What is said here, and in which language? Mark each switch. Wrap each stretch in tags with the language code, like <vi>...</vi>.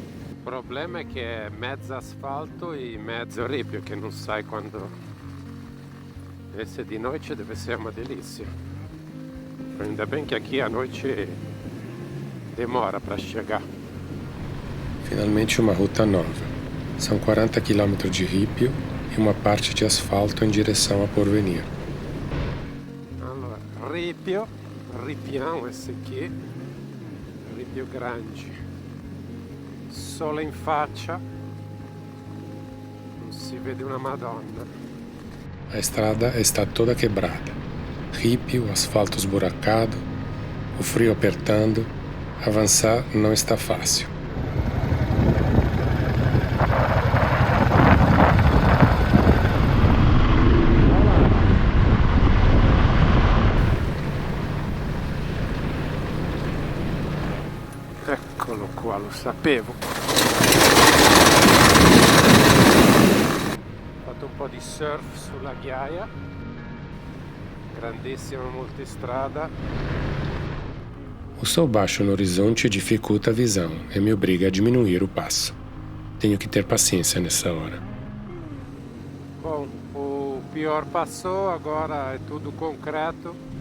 <it>O problema è che è mezzo asfalto e mezzo ripio, che non sai quando.</it> <pt>Esse di noite deve ser uma delícia. Ainda bem que aqui a noite demora para chegar. Finalmente uma ruta nova. São 40 km de ripio e uma parte de asfalto em direção a Porvenir.</pt> <it>Allora, ripio,</it> <pt>ripião esse aqui,</pt> <it>ripio grande, sole in faccia, non si vede una madonna.</it> <pt>A estrada está toda quebrada. Ripio, asfalto esburacado, o frio apertando, avançar não está fácil.</pt> <it>Eccolo qua, lo sapevo. Ho fatto un po' di surf sulla ghiaia, grandissima multistrada.</it> <pt>O sol baixo no horizonte dificulta a visão e me obriga a diminuir o passo. Tenho que ter paciência nessa hora. Bom, o pior passou, agora é tudo concreto.</pt>